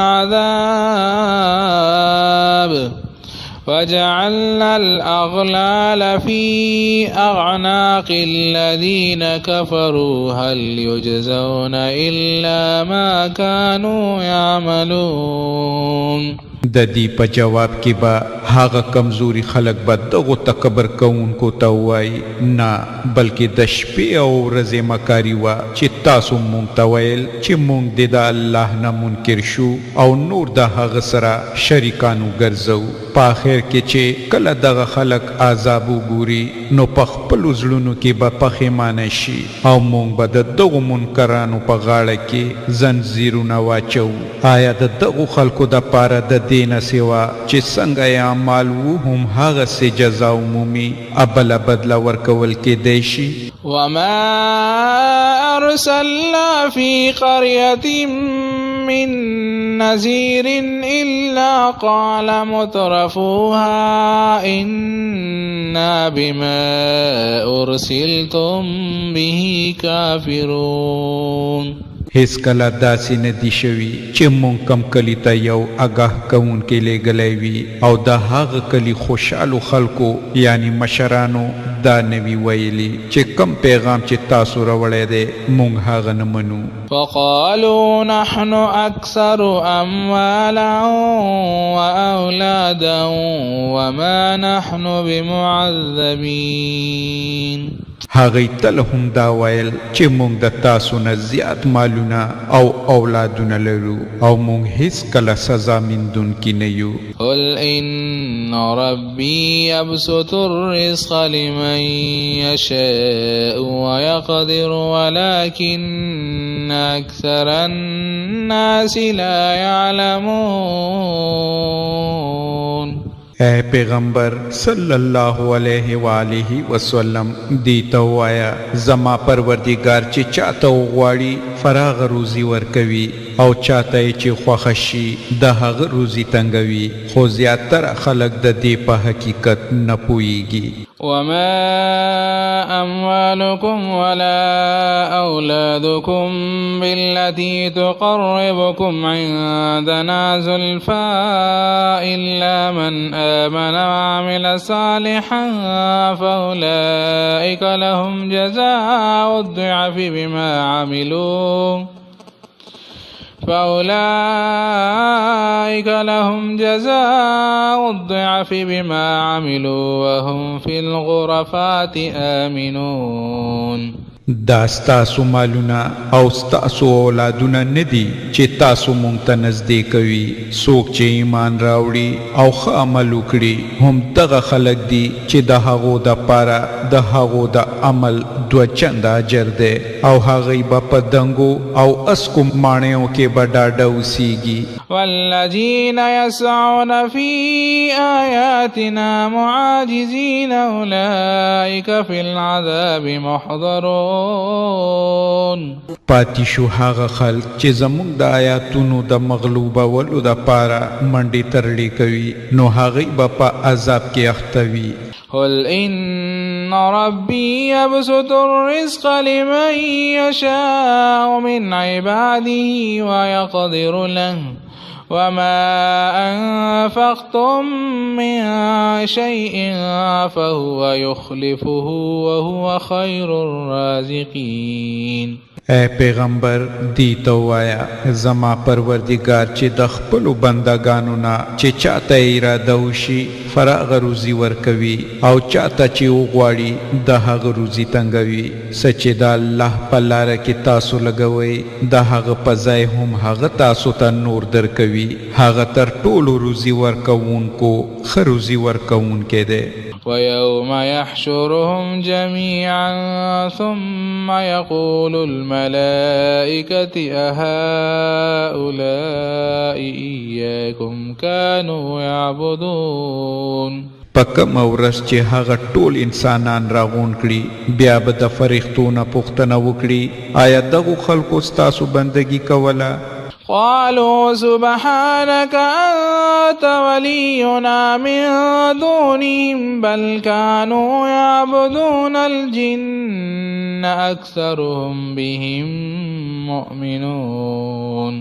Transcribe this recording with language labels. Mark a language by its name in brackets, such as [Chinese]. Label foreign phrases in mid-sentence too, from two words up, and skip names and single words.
[Arabic] العذاب وجعلنا الأغلال في أعناق الذين كفروا هل يجزون إلا ما كانوا يعملون. [Pashto] د دې په جواب کې به هغه کمزوري خلک به دغو تکبر کوونکو ته ووایي نه بلکې د شپې او ورځې مکاري وه چې تاسو مونږ ته ویل چې مونږ دې د الله نه منکر شو او نور د هغه سره شریکان وګرځو. په آخر کې چې کله دغه خلک عذاب وګوري نو په خپلو زړونو کې به پښیمانه شي او مونږ به د دغو منکرانو په غاړه کې زنځیرونه واچو. آیا د دغو خلکو دپاره د دې نه سوا چې څنګه یې اعمال وو هم هغسې جزا عمومي بله بدله ورکول کیدی شي. [Arabic] وما أرسلنا في قرية من نذير إلا قال مترفوها إنا بما أرسلتم به كافرون. [Pashto] هیڅ کله داسې نه دي شوي چې مونږ کم کلي ته یو آګاه کوونکی لیږلی وي او د هغه کلي خوشحالو خلکو یعنی مشرانو دا نه وي ویلي چې کم پیغام چې تاسو راوړی دی مونږ هغه نه منو. [Arabic] فقالوا نحن أكثر أموالا وأولادا وما نحن بمعذبين. [Pashto] هغوی تل هم دا ویل چې موږ د تاسو نه زیات مالونه او اولادونه لرو او موږ هیڅ کله سزا میندونکي نه یو. [Arabic] قل إن ربي يبسط الرزق لمن يشاء ويقدر ولكن أكثر الناس لا يعلمون. [Pashto] اے پیغمبر [Arabic] صلی اللہ علیہ وآلہ وسلم [Pashto] دیتا وایا زما پروردگار چې چاته وغواړي فراغ روزی ورکوي او چاته چې خوښه شي د هغه روزی تنګوي، خو زیاتره خلک د دې په حقیقت نه پوهیږي. [Arabic] وما أموالكم ولا أولادكم بالتي تقربكم عندنا زلفى إلا من آمن وعمل صالحا فأولئك لهم جزاء الضعف بما عملوا وهم في الغرفات آمنون. [Pashto] دا ستاسو مالونه او ستاسو اولادونه ندي چې تاسو مونږ ته نږدې کوي. څوک چې ایمان راوړي او ښه عمل وکړي هم دغه خلک دي چې د هغو دپاره د هغو د عمل 2 چنده اجر دی او هغوی به په دنګو او اسکو ماڼیو کې به ډاډه اوسیږي. [Arabic] والذين يسعون في آياتنا معاجزين أولئك في العذاب محضرون. [Pashto] پاتې شو هغه خلک چې زموږ د آیاتونو د مغلوبولو دپاره منډې ترړې کوي نو هغوی به په عذاب کې اخته وي. [Arabic] قل إن ربي يبسط الرزق لمن يشاء من عباده ويقدر له وما أنفقتم من شيء فهو يخلفه وهو خير الرازقين. [Pashto] اے پیغمبر دیتا وایا زما پروردگار چې د خپلو بندگانو نه چې چاته اراده وشي فراغ روزي ورکوي او چاته چې وغواړي د هغه روزي تنګوي. څه چې د الله په لاره کې تاسو لګوئ د هغه په ځای هم هغه تاسو ته نور درکوي. هغه تر ټولو روزي ورکوونکو ښه روزي ورکوونکی دی. [Arabic] ويوم يحشرهم جميعا ثم يقول الملائكة أهؤلاء إياكم كانوا يعبدون. [Pashto] پکم ورځ چې هغه ټول انسانان راغون کړي بیا به د فرښتو نه پوښتنه وکړي آیا دغو خلکو ستاسو بندگی کوله؟ [Arabic] قالوا سبحانك أنت ولينا من دونهم بل كانوا يعبدون الجن أكثرهم بهم مؤمنون.